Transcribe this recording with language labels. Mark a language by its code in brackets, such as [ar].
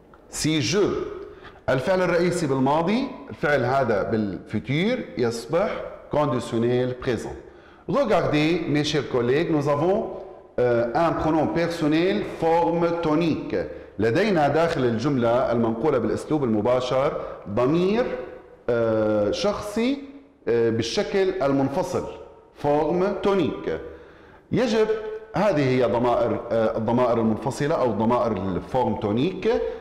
[fr] si je. [ar] الفعل الرئيسي بالماضي. الفعل هذا بالفيتور يصبح [fr] conditionnel présent. Regardez, mes chers collègues, nous avons un pronom personnel forme tonique. [ar] لدينا داخل الجملة المنقولة بالأسلوب المباشر ضمير شخصي بالشكل المنفصل فورم تونيك. يجب هذه هي الضمائر المنفصلة أو ضمائر الفورم تونيك.